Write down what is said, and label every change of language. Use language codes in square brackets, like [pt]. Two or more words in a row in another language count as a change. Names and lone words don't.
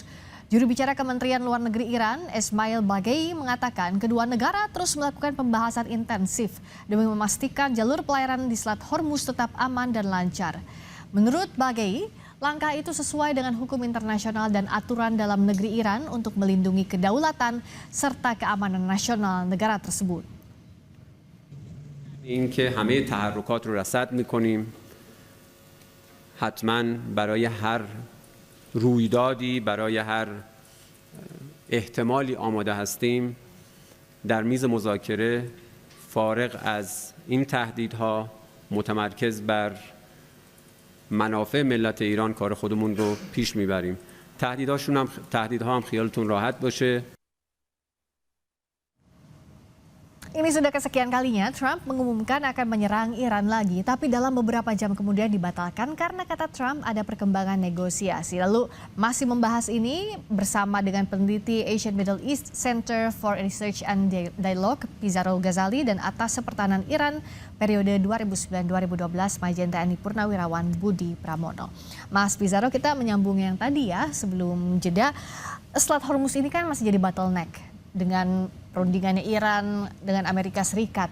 [id] Juru bicara Kementerian Luar Negeri Iran, Esmail Bagei, mengatakan kedua negara terus melakukan pembahasan intensif demi memastikan jalur pelayaran di Selat Hormuz tetap aman dan lancar. Menurut Bagei, langkah itu sesuai dengan hukum internasional dan aturan dalam negeri Iran untuk melindungi kedaulatan serta keamanan nasional negara tersebut. [fa] اینکه همه تحرکات رو رصد می‌کنیم حتما برای هر رویدادی برای هر احتمالی آماده هستیم در میز مذاکره فارغ از این تهدیدها متمرکز بر منافع ملت ایران کار خودمون رو پیش میبریم. تهدیدها هم خیالتون راحت باشه. [id] Ini sudah kesekian kalinya Trump mengumumkan akan menyerang Iran lagi, tapi dalam beberapa jam kemudian dibatalkan karena kata Trump ada perkembangan negosiasi. Lalu masih membahas ini bersama dengan peneliti Asian Middle East Center for Research and Dialogue, Pizarro Ghazali, dan atas pertahanan Iran periode 2009-2012, Majen TNI Purnawirawan Budi Pramono. Mas Pizarro, kita menyambung yang tadi ya sebelum jeda. Selat Hormuz ini kan masih jadi bottleneck dengan perundingannya Iran dengan Amerika Serikat.